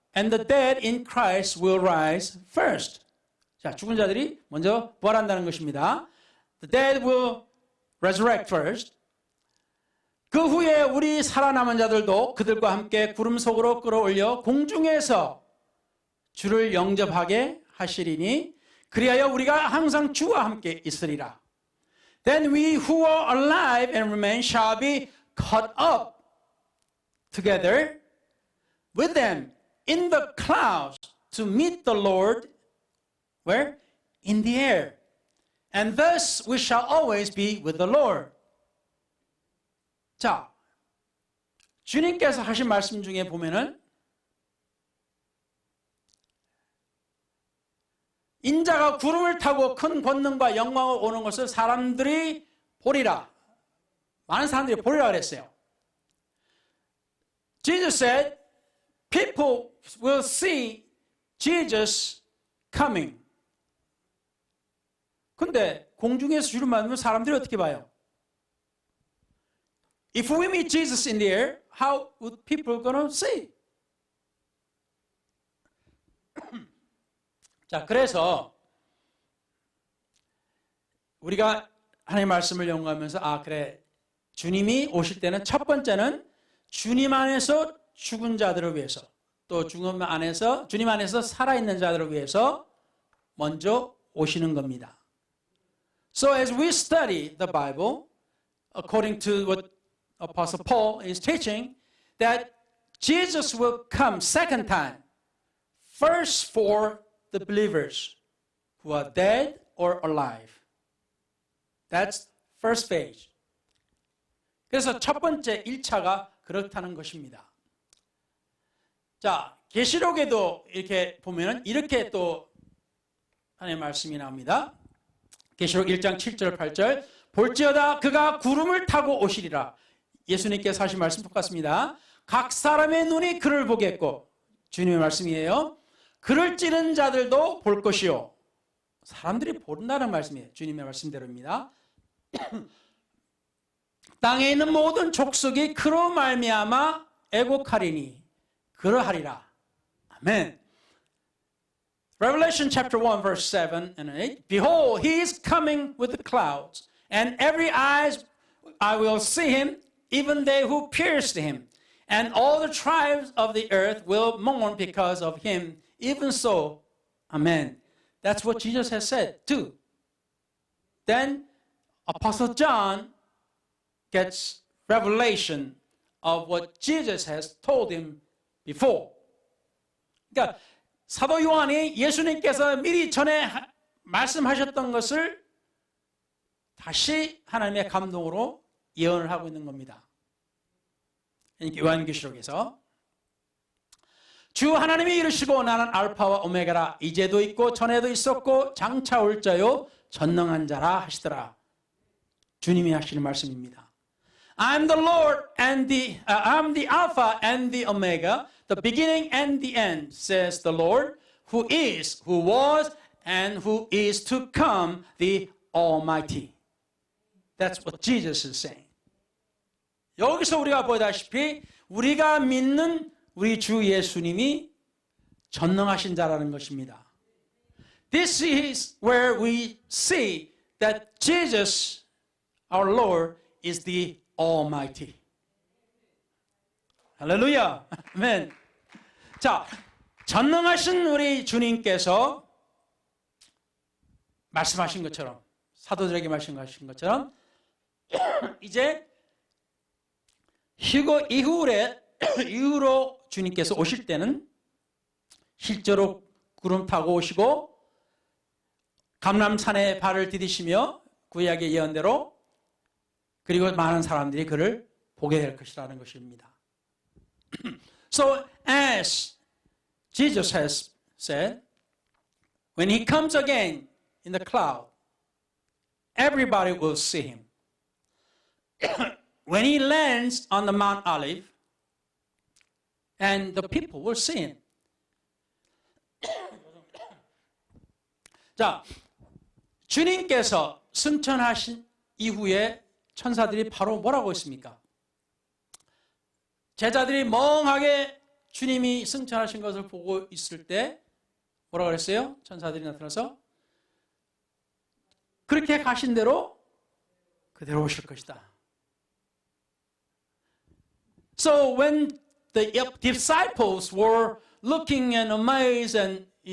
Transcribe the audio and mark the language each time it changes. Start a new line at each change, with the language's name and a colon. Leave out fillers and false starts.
English: And the dead in Christ will rise first.
Korean: 자, 죽은 자들이 먼저 부활한다는 것입니다.
English: The dead will resurrect first.
Korean: 그 후에 우리 살아남은 자들도 그들과 함께 구름 속으로 끌어올려 공중에서 주를 영접하게 하시리니 그리하여 우리가 항상 주와 함께 있으리라.
English: Then we who are alive and remain shall be caught up together with them in the clouds to meet the Lord. Where? In the air. And thus we shall always be with the Lord.
Korean: 자, 주님께서 하신 말씀 중에 보면은 인자가 구름을 타고 큰 권능과 영광을 오는 것을 사람들이 보리라. 많은 사람들이 보리라 그랬어요.
English: Jesus said, people will see Jesus coming.
Korean: 근데 공중에서 주를 맞으면 사람들이 어떻게 봐요?
English: If we meet Jesus in the air, how would people gonna see?
Korean: 자, 그래서 우리가 하나님의 말씀을 연구하면서 그래, 주님이 오실 때는 첫 번째는 주님 안에서 죽은 자들을 위해서, 또 주님 안에서 살아있는 자들을 위해서 먼저 오시는 겁니다.
English: So as we study the Bible, according to what Apostle Paul is teaching, that Jesus will come second time, first for the believers who are dead or alive. That's first phase.
Korean: 그래서 첫 번째 1차가 그렇다는 것입니다. 자, 계시록에도 이렇게 보면은 이렇게 또 하나님의 말씀이 나옵니다. 계시록 1장 7절 8절 볼지어다 그가 구름을 타고 오시리라. 예수님께서 하신 말씀 똑같습니다. 각 사람의 눈이 그를 보겠고, 주님의 말씀이에요. 그를 찌른 자들도 볼 것이요. 사람들이 본다는 말씀이에요. 주님의 말씀대로입니다. 땅에 있는 모든 족속이 그로 말미암아 애곡하리니 그러하리라.
English: 아멘. Revelation chapter 1 verse 7 and 8. Behold, he is coming with the clouds, and every eyes I will see him, even they who pierced him, and all the tribes of the earth will mourn because of him. Even so, amen. That's what Jesus has said too. Then Apostle John gets revelation of what Jesus has told him before.
Korean: 그러니까 사도 요한이 예수님께서 미리 전에 말씀하셨던 것을 다시 하나님의 감동으로 예언을 하고 있는 겁니다. 요한계시록에서 주 하나님이 이르시고 나는 알파와 오메가라, 이제도 있고 전에도 있었고 장차 올 자요 전능한 자라 하시더라. 주님이 하시는 말씀입니다.
English: I'm the Lord and I'm the Alpha and the Omega, the beginning and the end, says the Lord, who is, who was, and who is to come, the Almighty. That's what Jesus is saying.
Korean: 여기서 우리가 보다시피 우리가 믿는 우리 주 예수님이 전능하신 자라는 것입니다.
English: This is where we see that Jesus, our Lord, is the Almighty.
Korean: 할렐루야. 아멘. 자, 전능하신 우리 주님께서 말씀하신 것처럼, 사도들에게 말씀하신 것처럼 이제 휴거 이후로 주님께서 오실 때는 실제로 구름 타고 오시고 감람산에 발을 디디시며 구약의 예언대로, 그리고 많은 사람들이 그를 보게 될 것이라는 것입니다.
English: So as Jesus has said, when he comes again in the cloud, everybody will see him. When he lands on the Mount Olive, and the people will see him.
Korean: 자, 주님께서 승천하신 이후에 천사들이 바로 뭐라고 했습니까? 제자들이 멍하게 주님이 승천하신 것을 보고 있을 때 뭐라고 그랬어요? 천사들이 나타나서 그렇게 가신 대로 그대로 오실 것이다.
English: So when the disciples were looking and amazed and